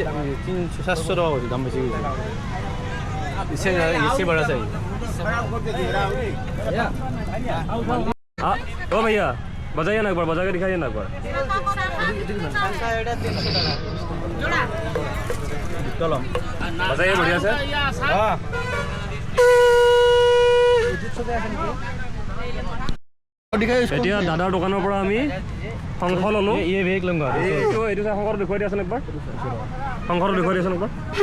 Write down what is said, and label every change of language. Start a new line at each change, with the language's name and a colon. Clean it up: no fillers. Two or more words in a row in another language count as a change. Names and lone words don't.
Hindi: 700 दाम बेची गई। इससे बड़ा चाहिए। ओ भैया बजाइए ना एक बार, बजा के दिखाइए ना एक बार। चलो बजाइए बढ़िया से। हाँ।
Assamese: এতিয়া দাদাৰ দোকানৰ পৰা আমি শংখ ল'লোঁ।
Hindi: ये भी एक लूंगा।
Assamese: এইটো শংখটো দেখুৱাই দিয়াচোন একবাৰ। শংখটো দেখুৱাই দিয়াচোন একবাৰ।